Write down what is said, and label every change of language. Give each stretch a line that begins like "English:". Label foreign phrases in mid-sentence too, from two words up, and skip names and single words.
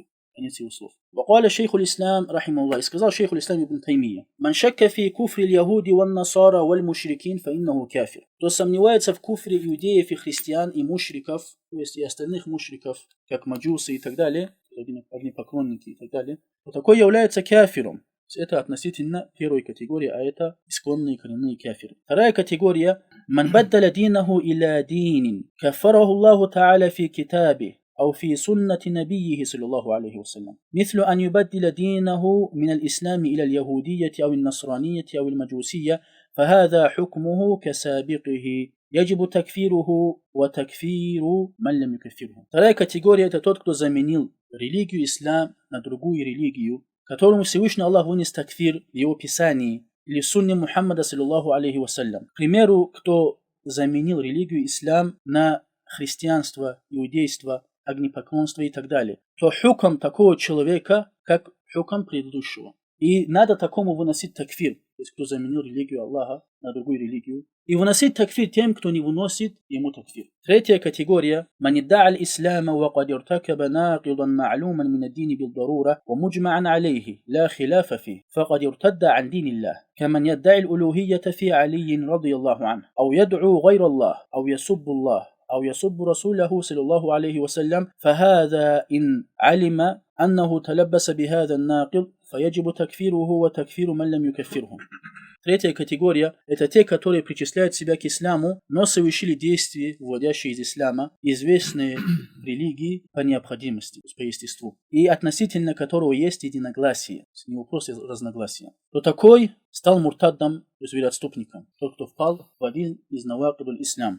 Russian: Конец его слов.
Arabic: وقال شيخ الإسلام رحمه الله,
Russian: сказал шейх
Arabic: الإسلام ибн Таймия: من شك في كفر اليهود والنصارى والمشركين فإنه كافر.
Russian: Кто сомневается в куфре иудеев и христиан и мушриков, то есть и остальных мушриков, как маджусы и так далее, огнепоклонники и так далее, то такой является кафиром. Это относительно первой категории, а это исконные коренные кафиры. Вторая категория:
Arabic: من بدل دينه إلى دين كفره الله تعالى في كتابه أو في سنة نبيه صلى الله عليه وسلم، مثل أن يبدل دينه من الإسلام إلى اليهودية أو النصرانية أو المجوسية، فهذا حكمه كسابقه يجب تكفيره وتكفير من لم يكفره.
Russian: Вторая категория — это тот, кто заменил религию ислам на другую религию, которому Всевышний Аллах вынес такфир в его писании или в сунне Мухаммада
Arabic: صلى الله عليه وسلم.
Russian: К примеру, кто заменил религию ислам на христианство, иудейство, огнепоклонство и так далее, то хукм такого человека, как хукм предыдущего. И надо такому выносить такфир, то есть кто заменил религию Аллаха на другую религию, и выносить такфир тем, кто не выносит ему такфир. Третья категория:
Arabic: من ادعى الإسلام وقد ارتكب ناقضا معلوما من الدين بالضرورة ومجمعا عليه لا خلاف فيه فقد ارتد عن دين الله، كمن يدعي الألوهية في علي رضي الله عنه، أو يدعو غير الله، أو يسب الله، أو يسب رسوله صلى الله عليه وسلم، فهذا إن علم أنه تلبس بهذا الناقض فيجب تكفيره وتكفير من لم يكفره.
Russian: Третья категория – это те, которые причисляют себя к исламу, но совершили действия, выводящие из ислама, известные религии по необходимости, по естеству, и относительно которого есть единогласие, не вопрос разногласия. То такой стал муртаддом, то есть вероотступником, тот, кто впал в один из
Arabic: نواقض الإسلام.